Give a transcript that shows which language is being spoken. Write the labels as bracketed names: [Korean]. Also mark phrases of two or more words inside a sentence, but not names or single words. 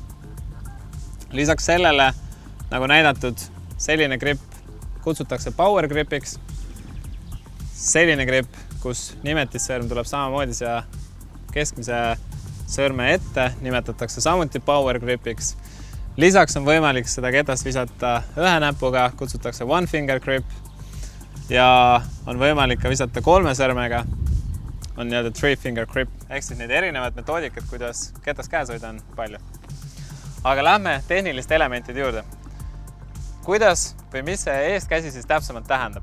[Estonian] Lisaks sellele, nagu näidatud, selline grip kutsutakse [English] power gripiks. [Estonian] Selline grip, kus nimetissõrm tuleb samamoodi siia keskmise sõrme ette, nimetatakse samuti [English] power gripiks. [Estonian] Lisaks on võimalik seda ketast visata ühe näpuga, kutsutakse [English] one finger grip [Estonian] ja on võimalik ka visata 3 sõrmega, on nii-öelda [English] 3 finger grip. [Estonian] Ehk siis neid erinevad metoodikad, kuidas ketast käes hoida on palju. Aga lähme tehniliste elementide juurde. Kuidas või mis see eestkäsi siis täpsemalt tähendab?